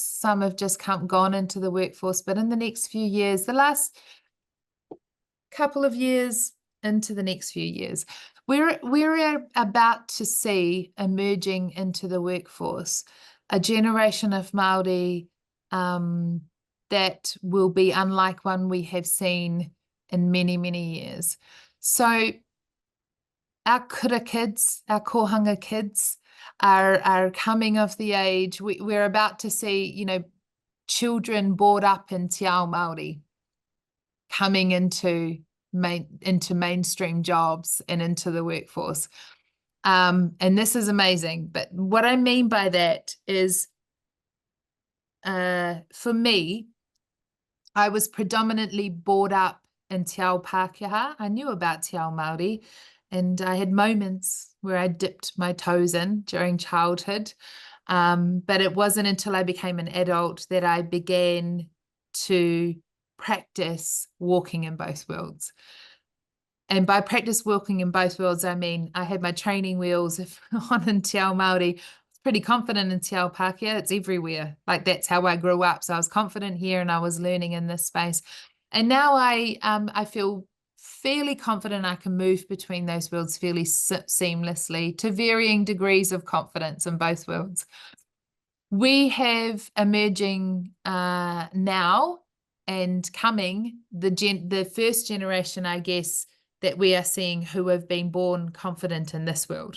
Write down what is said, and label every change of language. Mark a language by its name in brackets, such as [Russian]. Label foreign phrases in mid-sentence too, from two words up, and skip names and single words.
[English] Some have just gone into the workforce, but in the next few years, the last couple of years into the next few years, we're about to see emerging into the workforce a generation of Māori that will be unlike one we have seen in many, many years. So our kura kids, our kohanga kids are coming of the age. We're about to see, children brought up in [Māori] te ao Māori [English] coming into mainstream jobs and into the workforce. And this is amazing. But what I mean by that is, for me, I was predominantly brought up in [Māori] te ao Pākehā. [English] I knew about [Māori] te ao Māori, [English] and I had moments where I dipped my toes in during childhood. But it wasn't until I became an adult that I began to practice walking in both worlds. And by practice walking in both worlds, I mean I had my training wheels on in [Māori] te ao Māori. [English] Pretty confident in [Māori] te ao Pākehā. [English] It's everywhere. Like, that's how I grew up. So I was confident here and I was learning in this space. And now I feel fairly confident I can move between those worlds fairly seamlessly, to varying degrees of confidence in both worlds. We have emerging now and coming the first generation, I guess, that we are seeing who have been born confident in this world.